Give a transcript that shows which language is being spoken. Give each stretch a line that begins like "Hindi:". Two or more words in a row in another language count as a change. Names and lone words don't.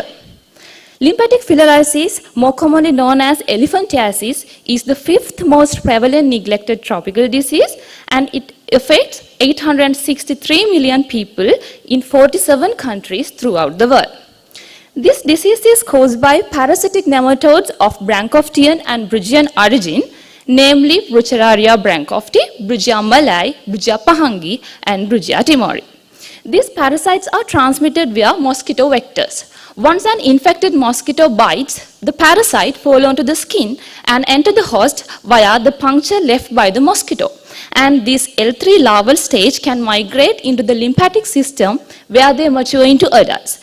English: Lymphatic filariasis, more commonly known as elephantiasis, is the 5th most prevalent neglected tropical disease, and it affects 863 million people in 47 countries throughout the world. This disease is caused by parasitic nematodes of Branchoftian and Bridgian origin, namely Brucheraria branchofti, Bridgia malai, Bridgia pahangi, and Bridgia timori. These parasites are transmitted via mosquito vectors. Once an infected mosquito bites, the parasite falls onto the skin and enters the host via the puncture left by the mosquito. And this L3 larval stage can migrate into the lymphatic system where they mature into adults.